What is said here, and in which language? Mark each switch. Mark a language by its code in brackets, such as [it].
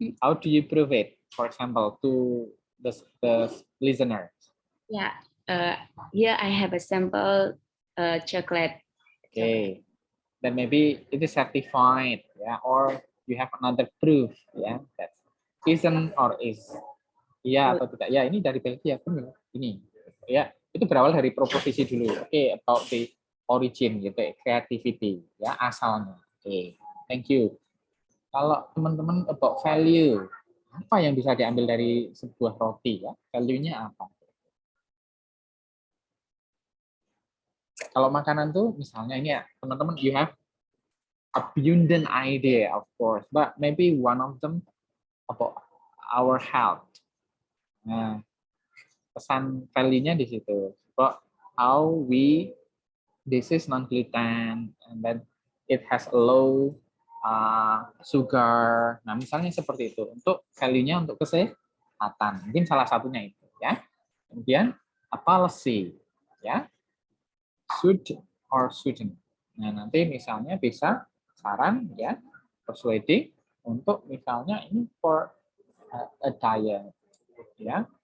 [en] How do you prove it? For example, to the listeners. Yeah. Here I have a sample chocolate. Okay. Then maybe it is certified, yeah, or you have another proof, yeah, that isn't or is. [id] Iya atau tidak? Ya, ini dari Belgia, benar. Ini, ya, itu berawal dari proposisi dulu. [en] Oke, about the origin, gitu, creativity, ya, asalnya. [id] Oke, [en] thank you. [id] Kalau teman-teman [en] about value, [id] apa yang bisa diambil dari sebuah roti, ya? Value-nya apa? Kalau makanan tuh, misalnya ini ya, teman-teman, [en] you have abundant idea, of course, but maybe one of them about our health. [id] Nah, pesan value-nya di situ. [en] But how this is non-gluten, and then it has a low sugar. [id] Nah, misalnya seperti itu. Untuk value-nya untuk kesehatan. Mungkin salah satunya itu, ya. Kemudian policy, ya. [en] Should or shouldn't. [id] Nah, nanti misalnya bisa saran, ya, persuading untuk misalnya ini [en] for a diet, [id] ya.